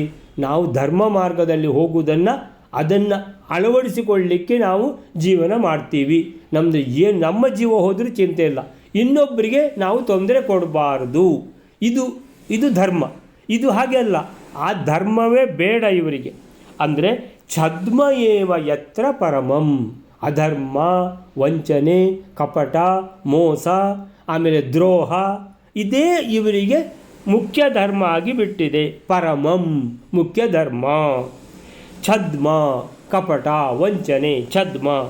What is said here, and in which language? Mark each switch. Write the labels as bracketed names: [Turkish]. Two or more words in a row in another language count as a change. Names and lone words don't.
[Kannada] ನಾವು ಧರ್ಮ ಮಾರ್ಗದಲ್ಲಿ ಹೋಗುವುದನ್ನು ಅದನ್ನು ಅಳವಡಿಸಿಕೊಳ್ಳಲಿಕ್ಕೆ ನಾವು ಜೀವನ ಮಾಡ್ತೀವಿ. ನಮ್ಮದು ಏನು ನಮ್ಮ ಜೀವ ಹೋದರೂ ಚಿಂತೆ ಇಲ್ಲ, ಇನ್ನೊಬ್ಬರಿಗೆ ನಾವು ತೊಂದರೆ ಕೊಡಬಾರ್ದು. ಇದು ಧರ್ಮ. ಇದು ಹಾಗೆ ಅಲ್ಲ, ಆ ಧರ್ಮವೇ ಬೇಡ ಇವರಿಗೆ. [Sanskrit] ಅಂದರೆ ಛದ್ಮ ಏವ ಯತ್ರ ಪರಮಂ, [Kannada] ಅಧರ್ಮ, ವಂಚನೆ, ಕಪಟ, ಮೋಸ, ಆಮೇಲೆ ದ್ರೋಹ, ಇದೇ ಇವರಿಗೆ ಮುಖ್ಯ ಧರ್ಮ ಆಗಿಬಿಟ್ಟಿದೆ. ಪರಮಂ ಮುಖ್ಯ ಧರ್ಮ. ಛದ್ಮ ಕಪಟ ವಂಚನೆ ಛದ್ಮ.